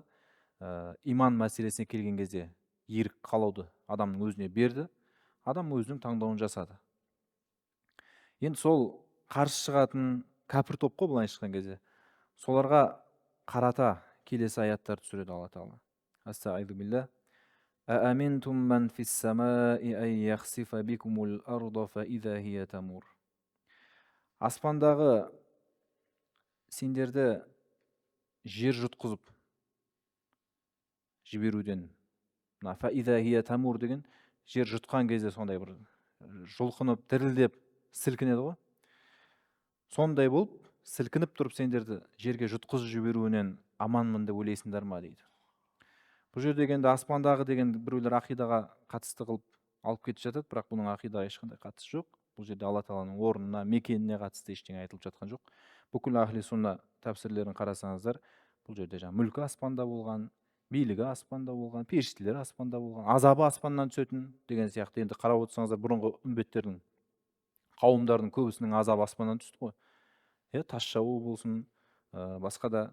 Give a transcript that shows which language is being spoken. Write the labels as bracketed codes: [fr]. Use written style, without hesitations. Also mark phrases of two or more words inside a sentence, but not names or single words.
[kk] Иман мәселесіне келген кезде ерік қалауды адамның өзіне берді. Адам өзінің таңдауын жасады. Енді сол қарсы шығатын кәпір топ қой, былай шыққан кезде. Соларға қарата келесі аяттарды түсіреді Алла Тағала. [ar] أستغفر بالله. أأمنتم من في السماء أن يخسف بكم الأرض فإذا هي تمور. [kk] Аспандағы сендерді жер жұтқызып жіберуден, [ar] فإذا هي تمور [kk] деген жер жұтқан кезде сондай бір жұлқынып, дірілдеп, сілкінеді ғой. Сондай болып, сілкініп тұрып сендерді жерге жұтқызып жіберуінен аманмын деп ойлайсыңдар ма дейді. Бұл жерде дегенде аспандағы деген біреулер ақидаға қатысты қылып алып кетіп жатады, бірақ бұның ақидаға ешқандай қатысы жоқ. Бұл жерде Алла Тағаланың орнына, мекеніне қатысты ештеңе айтылып жатқан жоқ. Бүкіл [ar] أهل السنة [kk] тәпсірлерін қарасаңыздар, бұл жерде мүлкі аспанда болған, билігі аспанда болған, періштелер аспанда болған, азабы аспаннан түсетін деген сияқты. Енді қарап отырсаңыздар, бұрынғы үмбеттердің, қауымдардың көбісінің азабы аспаннан түсті ғой. Тас жауу болсын, басқа да.